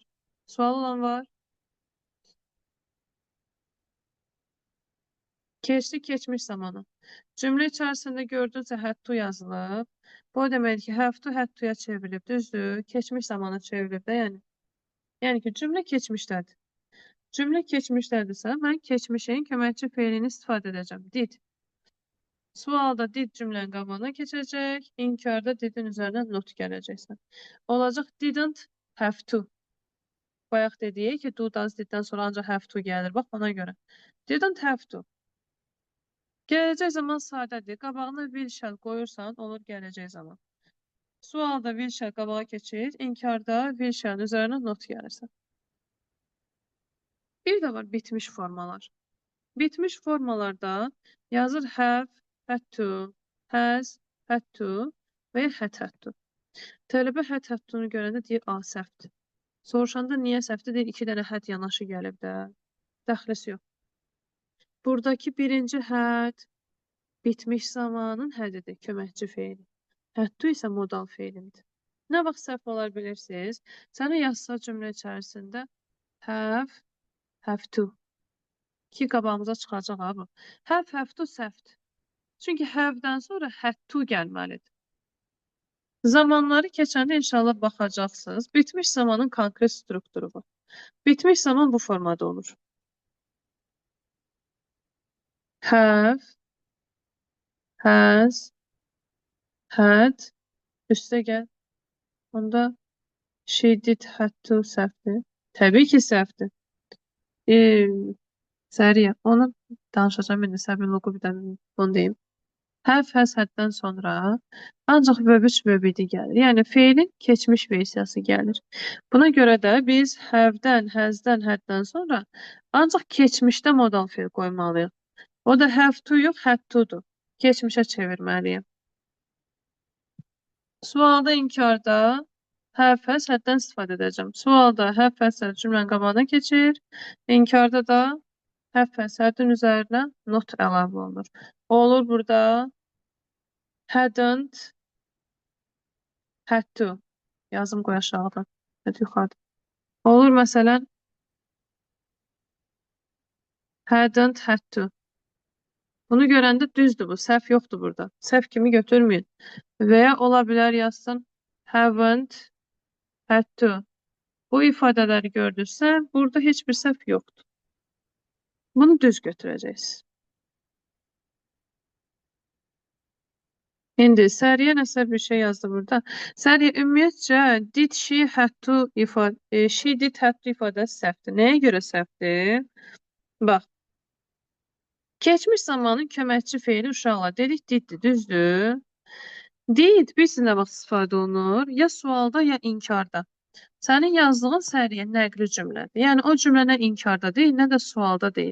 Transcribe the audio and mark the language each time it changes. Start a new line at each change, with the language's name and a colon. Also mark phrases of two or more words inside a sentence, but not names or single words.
Azerbaijani: Sual olan var? Keçdi, keçmiş zamanı. Cümlə içərisində gördünüzsə
English: had to
Azerbaijani: yazılıb. Bu o deməkdir ki,
English: have to had to-
Azerbaijani: ya çevrilib. Düzdür? Keçmiş zamana çevrilib də yəni. Yəni ki, cümlə keçmişdədir. Cümlə keçmişdədirsə, mən keçmişin köməkçi feilini istifadə edəcəm. Did. Sualda did cümlənin qabağına keçəcək. İnkarda didin üzərinə not gələcəksən. Olacaq
English: didn't have to.
Azerbaijani: Bayaq dediyik ki,
English: do, does,
Azerbaijani: diddən sonra ancaq
English: have to
Azerbaijani: gəlir. Bax, ona görə.
English: Didn't have to.
Azerbaijani: Gələcək zaman sadədir. Qabağına
English: will shall
Azerbaijani: qoyursan, olur gələcək zaman. Sualda
English: will shall
Azerbaijani: qabağa keçir. İnkarda
English: will shall
Azerbaijani: üzərinə not gəlirsən. Bir də var bitmiş formalar. Bitmiş formalarda yazır
English: have, had to, has, had to
Azerbaijani: və ya
English: had to.
Azerbaijani: Tələbə
English: had to-
Azerbaijani: nu görəndə deyir, a, səhvdir. Soruşanda niyə səhvdir? Deyir, 2 dənə had yanaşı gəlib də. Dəxlisi yox. Buradakı birinci had bitmiş zamanın hədidir, köməkçi feili.
English: Had to
Azerbaijani: isə modal feilimdir. Nə vaxt səhv olar bilirsiniz? Sənə yazsa cümlə içərisində
English: have to.
Azerbaijani: Ki qabağımıza çıxacaq abi.
English: Have to
Azerbaijani: səhvdir. Çünki have-dən sonra
English: had to
Azerbaijani: gəlməlidir. Zamanları keçəndə inşallah baxacaqsınız. Bitmiş zamanın konkret strukturu var. Bitmiş zaman bu formada olur.
English: Have, has, had,
Azerbaijani: üstə gəl. Onda
English: she did, had to
Azerbaijani: səhvdir. Təbii ki, səhvdir. Səriyə, onu danışacağım indi, səbirli oku bir də bunu deyim.
English: Have, has,
Azerbaijani: haddən sonra ancaq
English: verb 3 verb 7
Azerbaijani: gəlir. Yəni, feilin keçmiş versiyası gəlir. Buna görə də biz
English: have-dən, has-dən,
Azerbaijani: haddən sonra ancaq keçmişdə modal feil qoymalıyıq. O da
English: have to
Azerbaijani: yox,
English: had to-
Azerbaijani: dur. Keçmişə çevirməliyim. Sualda inkarda
English: have, has,
Azerbaijani: haddən istifadə edəcəm. Sualda
English: have, has, had
Azerbaijani: cümlənin qabağına keçir. İnkarda da
English: have, has,
Azerbaijani: hadın üzərinə not əlavə olunur. Olur burada
English: hadn't, had to.
Azerbaijani: Yazım qoy aşağıda. Hadi yuxarıda. Olur məsələn
English: hadn't, had to.
Azerbaijani: Bunu görəndə düzdür bu. Səhv yoxdur burada. Səhv kimi götürməyin. Və ya ola bilər yazsın
English: haven't, had to.
Azerbaijani: Bu ifadələri gördünsə, burada heç bir səhv yoxdur. Bunu düz götürəcəksiniz. İndi Səriyə nəsə bir şey yazdı burada. Səriyə ümumiyyətcə
English: did she had to she did had to
Azerbaijani: ifadəsi səhvdir. Nəyə görə səhvdir? Bax, keçmiş zamanın köməkçi feili uşaqlar dedik diddir, düzdür? Did bilirsin nə vaxt istifadə olunur? Ya sualda, ya inkarda. Sənin yazdığın Səriyə nəqli cümlədir. Yəni o cümlə nə inkarda deyil, nə də sualda deyil.